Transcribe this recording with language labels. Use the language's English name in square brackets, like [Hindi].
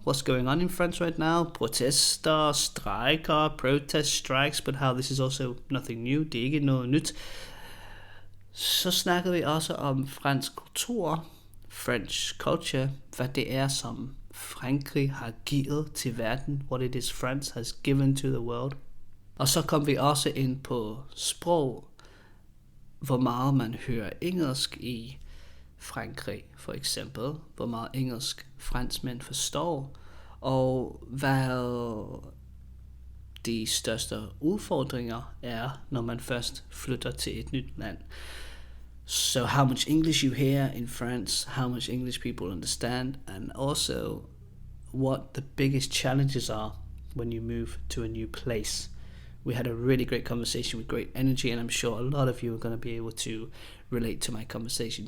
[English] What's going on in France right now? [Danish] Protester, strejker, [English] protest strikes, but how this is also nothing new. [Danish] Det er ikke noget nyt. Så snakkede vi også om fransk kultur, [English] French culture, [Danish] hvad det er, som Frankrig har givet til verden. [English] What it is France has given to the world. [Danish] Og så kom vi også ind på sprog, hvor meget man hører engelsk i Frankrig for eksempel, hvor meget engelsk franskmænd forstår, og hvad de største udfordringer er, når man først flytter til et nyt land. [English] So how much English you hear in France, how much English people understand, and also what the biggest challenges are when you move to a new place. We had a really great conversation with great energy, and I'm sure a lot of you are going to be able to relate to my conversation.